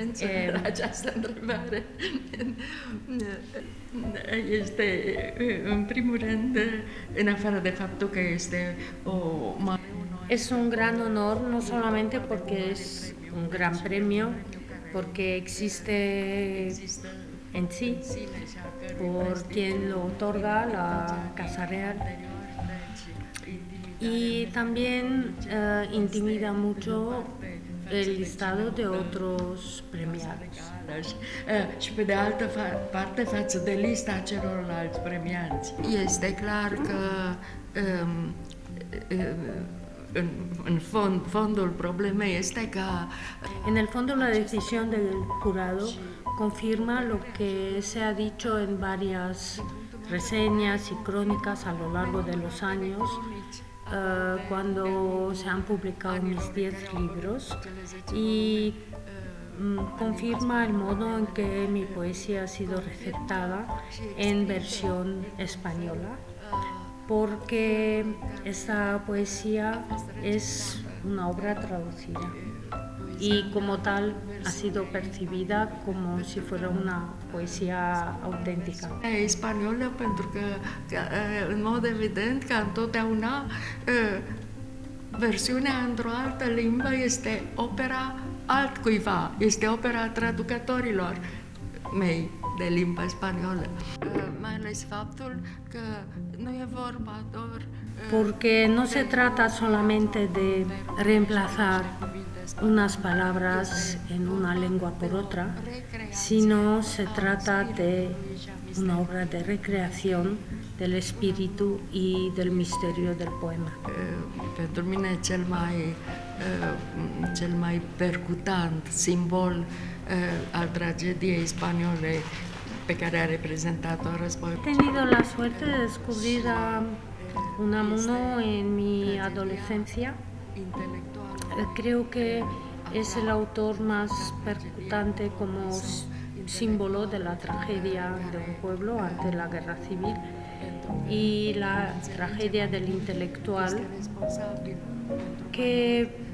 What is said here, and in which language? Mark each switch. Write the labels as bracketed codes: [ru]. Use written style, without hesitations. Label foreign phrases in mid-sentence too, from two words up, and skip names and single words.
[es] es un gran honor, no solamente porque es un gran premio, porque existe en sí, por quien lo otorga, la Casa Real, y también intimida mucho el listado de otros premiados. [ro] Și pe de altă parte față de lista celorlalți premianți. Este clar că în fondul problemei este că [es] en el fondo la decisión del jurado confirma lo que se ha dicho en varias reseñas y crónicas a lo largo de los años, cuando se han publicado mis 10 libros, y confirma el modo en que mi poesía ha sido receptada en versión española, porque esta poesía es una obra traducida y como tal ha sido percibida como si fuera una poesía auténtica. [ro] E spaniolă pentru că în mod evident ca întotdeauna versiunea într-o altă limbă este opera altcuiva, este opera traducătorilor mei de limba spaniolă. Mai ales faptul că nu e vorba doar [es] porque no se trata solamente de reemplazar unas palabras en una lengua por otra, sino se trata de una obra de recreación del espíritu y del misterio del poema. [ro] Pentru mine cel mai percutant simbol al tragediei spaniole pe care a reprezentat-o războiul. [es] He tenido la suerte de descubrir a Unamuno en mi adolescencia. Creo que es el autor más percutante como símbolo de la tragedia de un pueblo ante la guerra civil y la tragedia del intelectual que